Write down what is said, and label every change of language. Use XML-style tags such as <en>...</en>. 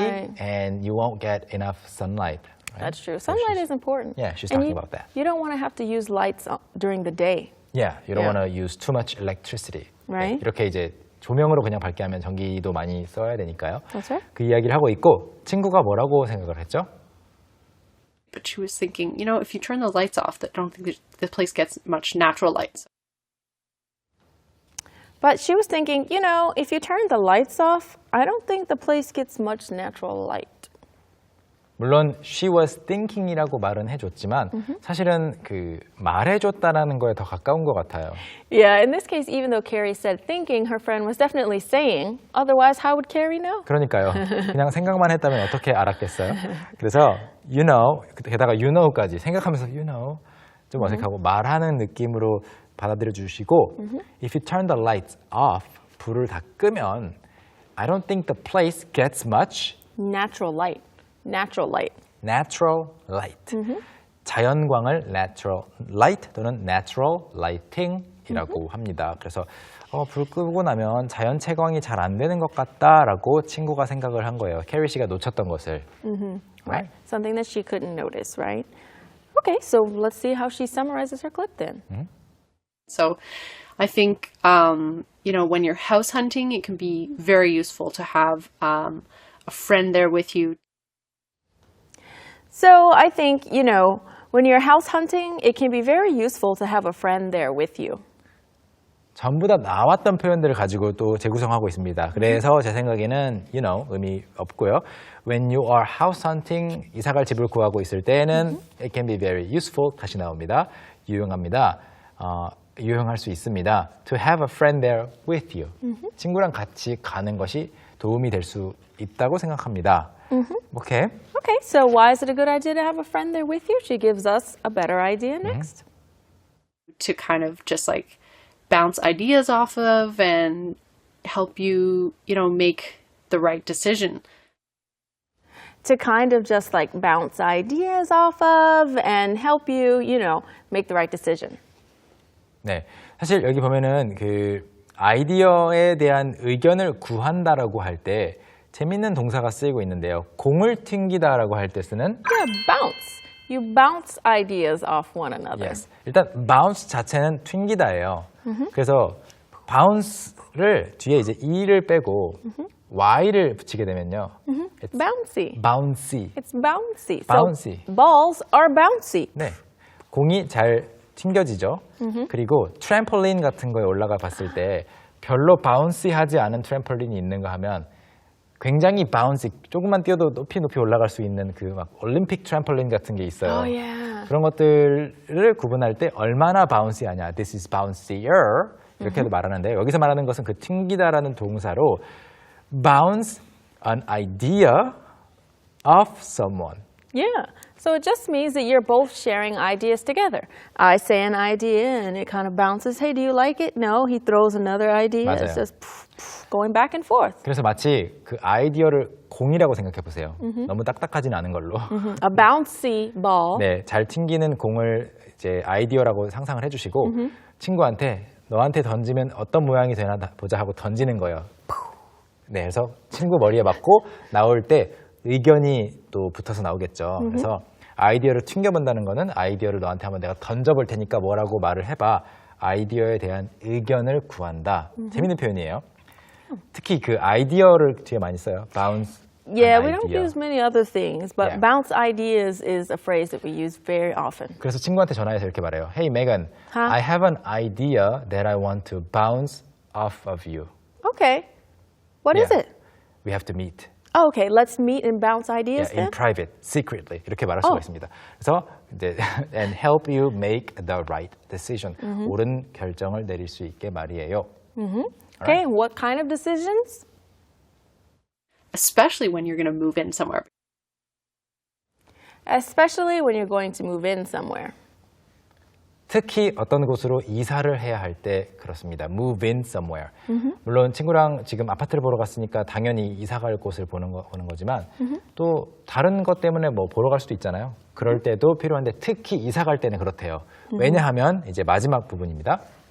<en>right. and you won't get enough sunlight. Right? That's true. Sunlight is important. Yeah, she's And talking you, about that. You don't want to have to use lights during the day. Yeah, you don't Yeah. want to use too much electricity. Right.</en> <ko>네, 이렇게 이제 조명으로 그냥 밝게 하면 전기도 많이 써야 되니까요.</ko> <en>That's right.</en> <ko>그 이야기를 하고 있고 친구가 뭐라고 생각을 했죠?</ko> <en>But she was thinking, you know, if you turn the lights off, I don't think the place gets much natural light. But she was thinking, you know, if you turn the lights off, I don't think the place gets much natural light.</en> <ko>물론</ko> <en>she was thinking</en> <ko>이라고 말은 해줬지만 사실은 그 말해줬다라는 거에 더 가까운 것 같아요.</ko> <en>Yeah, in this case, even though Carrie said thinking, her friend was definitely saying. Otherwise, how would Carrie know?</en> <ko>그러니까요. 그냥 생각만 했다면 어떻게 알았겠어요? 그래서</ko> <en>you know,</en> <ko>게다가</ko> <en>you know</en> <ko>까지 생각하면서</ko> <en>you know</en> <ko>좀 어색하고 말하는 느낌으로 받아들여 주시고</ko> <en>if you turn the lights off,</en> <ko>불을 다 끄면</ko> <en>I don't think the place gets much Natural light. Natural light. natural light.</en> <ko>자연광을</ko> <en>natural light</en> <ko>또는</ko> <en>natural lighting</en> <ko>이라고 합니다. 그래서 불 끄고 나면 자연 채광이 잘 안 되는 것 같다라고 친구가 생각을 한 거예요. 캐리 씨가 놓쳤던 것을.</ko> <en>Right. Something that she couldn't notice, right? Okay, so let's see how she summarizes her clip then. So I think, you know, when you're house hunting, it can be very useful to have a friend there with you. So I think, you know, when you're house hunting, it can be very useful to have a friend there with you.</en> <ko>전부 다 나왔던 표현들을 가지고 또 재구성하고 있습니다. 그래서 제 생각에는</ko> <en>you know</en> <ko>의미 없고요.</ko> <en>When you are house hunting,</en> <ko>이사갈 집을 구하고 있을 때는</ko> <en>it can be very useful.</en> <ko>다시 나옵니다. 유용합니다. 유용할 수 있습니다.</ko> <en>To have a friend there with you.</en> <ko>친구랑 같이 가는 것이 도움이 될 수 있다고 생각합니다. 오케이.</ko> <en>Okay, so why is it a good idea to have a friend there with you? She gives us a better idea next. To kind of just like bounce ideas off of and help you, you know, make the right decision. To kind of just like bounce ideas off of and help you, you know, make the right decision.</en> <ko>네, 사실 여기 보면은 그 아이디어에 대한 의견을 구한다라고 할 때 재밌는 동사가 쓰이고 있는데요. 공을 튕기다라고 할 때 쓰는</ko> <en>Yeah, bounce. You bounce ideas off one another. yes.</en> <ko>일단 bounce 자체는 튕기다예요. 그래서 bounce를 뒤에 이제 e를 빼고 y를 붙이게 되면요.</ko> <en>It's Bouncy. bouncy. It's bouncy. Bouncy. So balls are bouncy.</en> <ko>네, 공이 잘 튕겨지죠. 그리고 트램폴린 같은 거에 올라가 봤을 때 별로 바운시하지 않은 트램폴린이 있는가 하면 굉장히 바운시, 조금만 뛰어도 높이 올라갈 수 있는 그 막 올림픽 트램폴린 같은 게 있어요.</ko> <en>Oh, yeah.</en> <ko>그런 것들을 구분할 때 얼마나 바운시하냐,</ko> <en>this is bouncier</en> <ko>이렇게도 말하는데 여기서 말하는 것은 그 튕기다라는 동사로</ko> <en>bounce an idea of someone. Yeah. So it just means that you're both sharing ideas together. I say an idea and it kind of bounces. Hey, do you like it? No. He throws another idea.</en> <ko>맞아요.</ko> <en>It's just going back and forth.</en> <ko>그래서 마치 그 아이디어를 공이라고 생각해 보세요. 너무 딱딱하진 않은 걸로.</ko> <en>A bouncy ball.</en> <ko>네, 잘 튕기는 공을 이제 아이디어라고 상상을 해주시고 친구한테 너한테 던지면 어떤 모양이 되나 보자 하고 던지는 거예요. 네, 그래서 친구 머리에 맞고 나올 때 의견이 또 붙어서 나오겠죠. 그래서 아이디어를 튕겨본다는 거는 아이디어를 너한테 한번 내가 던져볼 테니까 뭐라고 말을 해봐. 아이디어에 대한 의견을 구한다. 재밌는 표현이에요. 특히 그 아이디어를 뒤에 많이 써요.</ko> <en>bounce. Yeah, an we don't idea. use many other things, but Yeah. bounce ideas is a phrase that we use very often.</en> <ko>그래서 친구한테 전화해서 이렇게 말해요.</ko> <en>Hey, Megan, Huh? I have an idea that I want to bounce off of you. Okay. What is Yeah. it? We have to meet. Oh, okay, let's meet and bounce ideas Yeah, in private, secretly</en> <ko>이렇게 말할 수가 있습니다. 그래서 이제</ko> <en>and help you make the right decision.</en> <ko>옳은 결정을 내릴 수 있게 말이에요.</ko> <en>Okay, what kind of decisions? Especially when you're going to move in somewhere. especially when you're going to move in somewhere.</en> <ko>특히 어떤 곳으로 이사를 해야 할 때 그렇습니다.</ko> <en>Move in somewhere.</en> <ko>물론 친구랑 지금 아파트를 보러 갔으니까 당연히 이사 갈 곳을 보는 거지만 또 다른 것 때문에 뭐 보러 갈 수도 있잖아요. 그럴 때도 필요한데 특히 이사 갈 때는 그렇대요. 왜냐하면 이제 마지막 부분입니다.</ko>